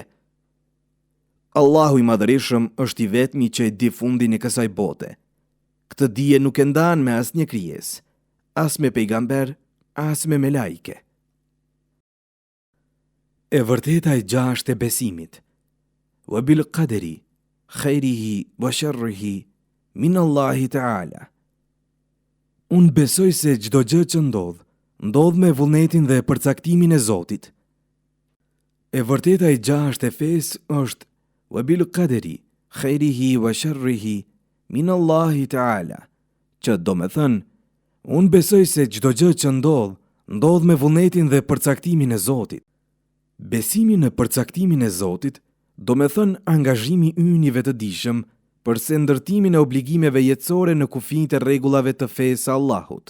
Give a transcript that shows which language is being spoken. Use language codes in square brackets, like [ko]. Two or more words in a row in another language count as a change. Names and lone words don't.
[sq] Allahu i Madhërisëm është i vetmi që e di fundin e kësaj bote. Këtë dije nuk e ndan me asnjë krijesë, as me pejgamber, as me melaike. E vërteta e gjashtë e besimit. [ar] وبالقدر خيره وشره من الله تعالى. [sq] Unë besoj se çdo gjë që ndodh me vullnetin dhe përcaktimin e Zotit. E vërteta e gjashtë e fesë është [ar] وبالقدر خيره وشره من الله تعالى, [sq] që do me thënë, unë besoj se çdo gjë që ndodh me vullnetin dhe përcaktimin e Zotit. Besimi në përcaktimin e Zotit do me thënë angazhimi ynë i vetëdijshëm përse ndërtimin e obligimeve jetësore në kufijtë e rregullave të fesë Allahut.